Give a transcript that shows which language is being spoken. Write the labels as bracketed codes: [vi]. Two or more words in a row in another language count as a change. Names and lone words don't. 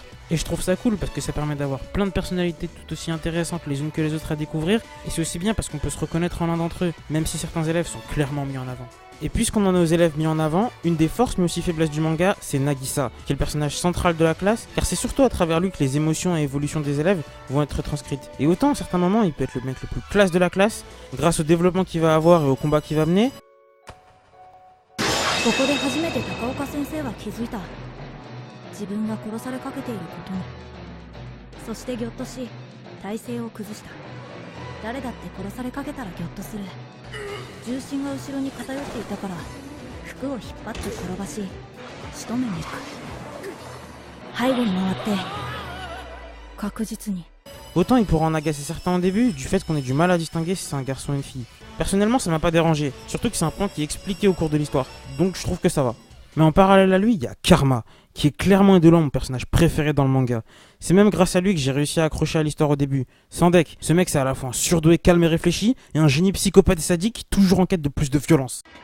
[fr] Et je trouve ça cool parce que ça permet d'avoir plein de personnalités tout aussi intéressantes les unes que les autres à découvrir, et c'est aussi bien parce qu'on peut se reconnaître en l'un d'entre eux, même si certains élèves sont clairement mis en avant. Et puisqu'on en a aux élèves mis en avant, une des forces mais aussi faiblesses du manga, c'est Nagisa, qui est le personnage central de la classe, car c'est surtout à travers lui que les émotions et évolutions des élèves vont être transcrites. Et autant à certains moments, il peut être le mec le plus classe de la classe, grâce au développement qu'il va avoir et au combat qu'il va mener. [ja] ここで初めて高岡先生は気づいた。自分が殺されかけていることに。そしてぎょっとし、体勢を崩した。誰だって殺されかけたらぎょっとする。重心が後ろに偏っていたから、服を引っ張って転ばし、仕留めに行く。背後に回って、確実に。 [fr] Autant il pourra en agacer certains au début, du fait qu'on ait du mal à distinguer si c'est un garçon ou une fille. Personnellement, ça m'a pas dérangé, surtout que c'est un point qui est expliqué au cours de l'histoire, donc je trouve que ça va. Mais en parallèle à lui, il y a Karma, qui est clairement et de loin mon personnage préféré dans le manga. C'est même grâce à lui que j'ai réussi à accrocher à l'histoire au début. Sans deck, ce mec c'est à la fois un surdoué calme et réfléchi, et un génie psychopathe et sadique, toujours en quête de plus de violence.